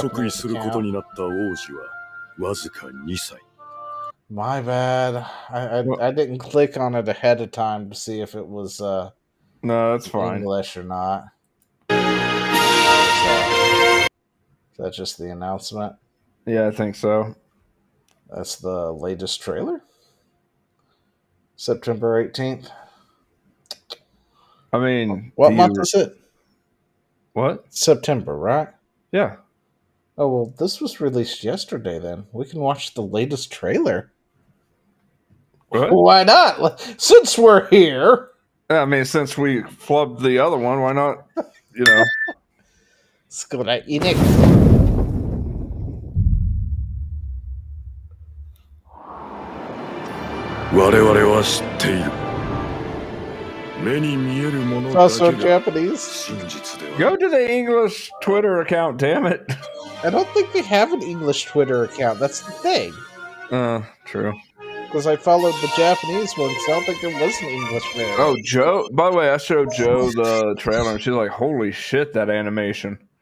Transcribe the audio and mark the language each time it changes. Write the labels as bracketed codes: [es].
[ja] 即位することになった王子はわずか2歳 [en] My bad. I didn't click on it ahead of time to see if it was No, that's fine. English or not. Is that just the announcement? Yeah, I think so. That's the latest trailer? September 18th. I mean, What month is it? What? September, right? Yeah. Oh, well, this was released yesterday then. We can watch the latest trailer. What? Why not? Since we're here. I mean, since we flubbed the other one, why not? You know. Let's go to Enix. [ja] 我々は知っている目に見えるもの [en] It's [ja] だ [en] also [ja] けが [en] Japanese. [ja] 真実では [en] Go to the English Twitter account, damn it. I don't think they have an English Twitter account. That's the thing. True. Because I followed the Japanese one, so I don't think there was an English version. Oh, Joe. By the way, I showed Joe the trailer, and she's like, "Holy shit, that animation!"